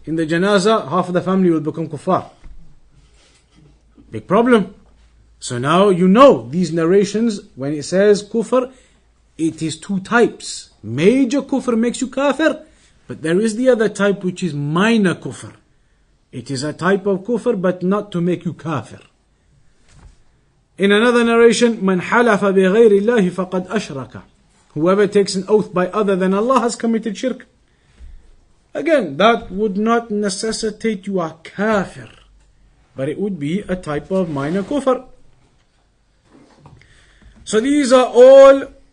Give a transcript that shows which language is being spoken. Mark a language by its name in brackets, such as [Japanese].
[English] In the janazah, half of the family will become kuffar. Big problem. So now you know these narrations, when it says kufr, it is two types. Major kufr makes you kafir, but there is the other type which is minor kufr. It is a type of kufr but not to make you kafir. In another narration, [Arabic] مَنْ حَلَفَ بِغَيْرِ اللَّهِ فَقَدْ أَشْرَكَ. [English] Whoever takes an oath by other than Allah has committed shirk. Again, that would not necessitate you a kafir, but it would be a type of minor kufr. So these are all